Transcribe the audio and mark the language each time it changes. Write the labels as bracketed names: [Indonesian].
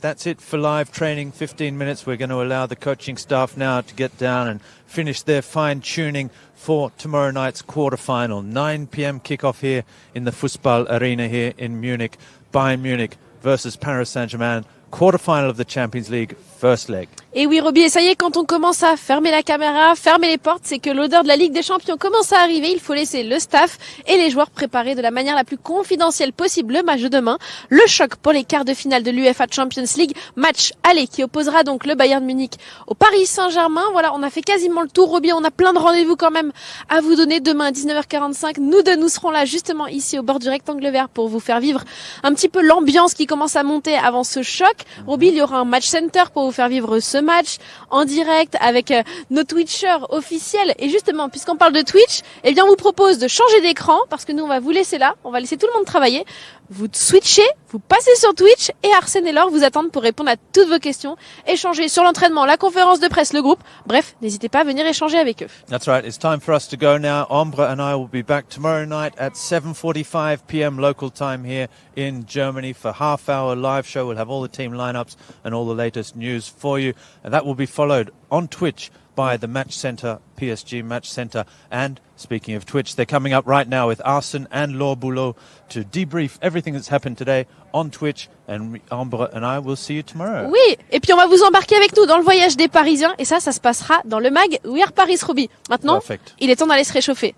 [English] That's it for live training, 15 minutes. We're going to allow the coaching staff now to get down and finish their fine-tuning for tomorrow night's quarter-final. 9 p.m. kickoff here in the Fußball Arena here in Munich. Bayern Munich versus Paris Saint-Germain. Quarter-final of the Champions League, first leg. [French] Et oui, Robbie, et ça y est, quand on commence à fermer la caméra, fermer les portes, c'est que l'odeur de la Ligue des Champions commence à arriver. Il faut laisser le staff et les joueurs préparer de la manière la plus confidentielle possible le match de demain. Le choc pour les quarts de finale de l'UEFA Champions League. Match aller qui opposera donc le Bayern Munich au Paris Saint-Germain. Voilà, on a fait quasiment le tour, Robbie. On a plein de rendez-vous quand même à vous donner demain à 19h45. Nous deux, nous serons là justement ici au bord du rectangle vert pour vous faire vivre un petit peu l'ambiance qui commence à monter avant ce choc. Robbie, il y aura un match center pour vous faire vivre ce match en direct avec nos Twitchers officiels. Et justement, puisqu'on parle de Twitch, eh bien, on vous propose de changer d'écran parce que nous, on va vous laisser là. On va laisser tout le monde travailler. Vous switchez, vous passez sur Twitch et Arsène et Laure vous attendent pour répondre à toutes vos questions, échanger sur l'entraînement, la conférence de presse, le groupe. Bref, n'hésitez pas à venir échanger avec eux. [English] That's right. It's time for us to go now. Ombre and I will be back tomorrow night at 7:45 p.m. local time here in Germany for half-hour live show. We'll have all the team lineups and all the latest news for you. And that will be followed on Twitch by the Match Center, PSG Match Center. And speaking of Twitch, they're coming up right now with Arsène and Laure Boulot to debrief everything that's happened today on Twitch. And Ambre and I will see you tomorrow. [French] Oui, et puis on va vous embarquer avec nous dans le voyage des Parisiens. Et ça se passera dans le mag We Are Paris, Robbie. Maintenant, Perfect. Il est temps d'aller se réchauffer.